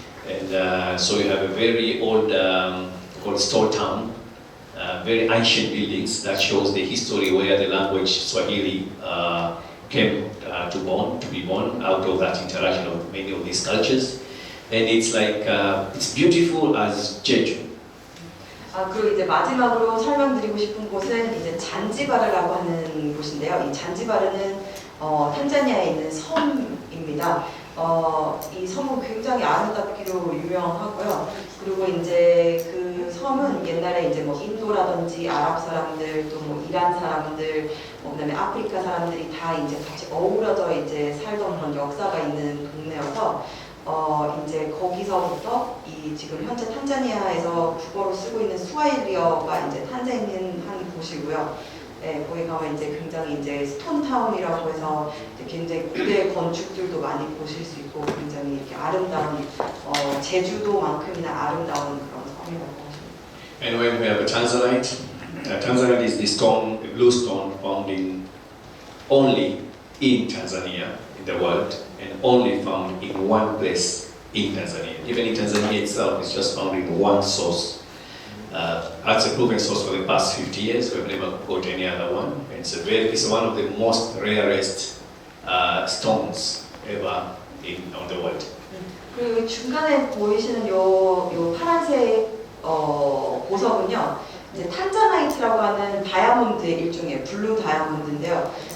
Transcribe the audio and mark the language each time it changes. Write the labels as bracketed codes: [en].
[en] And so you have a very old, called Store Town, very ancient buildings that shows the history where the language Swahili came to be born out of that interaction of many of these cultures. And it's like, it's beautiful as Jeju. [ko] 그리고 이제 마지막으로 설명드리고 싶은 곳은 이제 잔지바르라고 하는 곳인데요. 이 잔지바르는 탄자니아에 있는 섬입니다. 이 섬은 굉장히 아름답기로 유명하고요. 그리고 이제 그 섬은 옛날에 이제 뭐 인도라든지 아랍 사람들 또 뭐 이란 사람들 그다음에 아프리카 사람들이 다 이제 같이 어우러져 이제 살던 그런 역사가 있는 동네여서 이제 거기서부터 이 지금 현재 탄자니아에서 국어로 쓰고 있는 스와힐리어가 이제 탄생한 곳이고요. 네, 거기 가면 이제 굉장히 이제 스톤타운이라고 해서 이제 굉장히 고대 건축들도 많이 보실 수 있고 굉장히 이렇게 아름다운 제주도만큼이나 아름다운 그런 섬이라고 하십니다. [en] And when we have a Tanzanite, Tanzanite is the stone, the blue stone found only in Tanzania, in the world, and only found in one place in Tanzania. Even in Tanzania itself, it's just found in one source. That's a proven source for the past 50 years. We've never got any other one. It's one of the most rarest stones ever on the world. [ko] 그리고 중간에 보이시는 요 파란색 보석은요, 이제 탄자나이트라고 하는 다이아몬드의 일종의 블루 다이아몬드인데요.